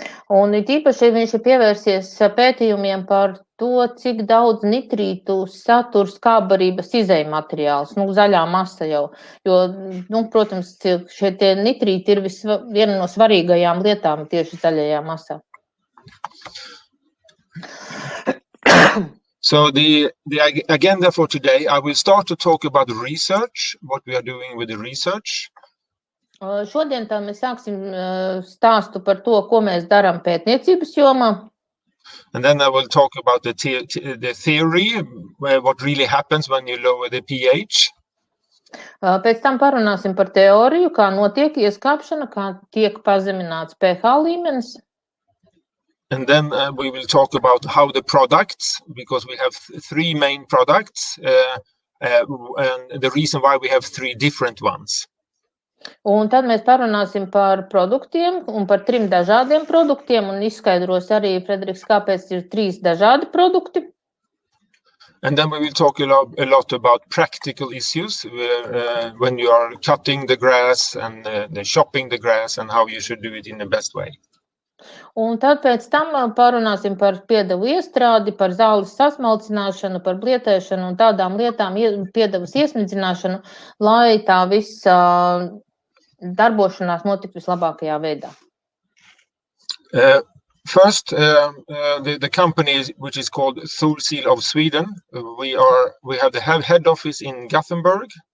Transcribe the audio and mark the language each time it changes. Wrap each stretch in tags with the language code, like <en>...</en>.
<lv>Un īpaši viņš ir pievērsies pētījumiem par to, cik daudz nitrītu satur skābarības izejmateriāls, zaļā masa jau, jo, protams, šie tie nitrīti ir viena no svarīgajām lietām tieši zaļajā masā.</lv> <en>So the agenda for today, I will start to talk about research, what we are doing with the research.</en> <lv>Šodien tā mēs sāksim stāstu par to, ko mēs darām pētniecības jomā.</lv> <en>And then I will talk about the theory, what really happens when you lower the pH.</en> <lv>Pēc tam parunāsim par teoriju, kā notiek ieskāpšana, kā tiek pazemināts pH līmenis.</lv> <en>And then we will talk about how the products, because we have three main products, and the reason why we have three different ones.</en> <lv>Un tad mēs parunāsim par produktiem un par 3 dažādiem produktiem un izskaidros arī, Frederiks, kāpēc ir 3 dažādi produkti.</lv> <en>And then we will talk a lot about practical issues when you are cutting the grass and chopping the grass and how you should do it in the best way.</en> <lv>Un tad pēc tam parunāsim par piedevu iestrādi, par zāles sasmalcināšanu, par blietēšanu un tādām lietām, piedevas iesmidzināšanu, lai tā visa darbošanās notikt vislabākajā veidā.</lv> <en>First, the company which is called Thorsil of Sweden, we have the head office in Gothenburg.</en>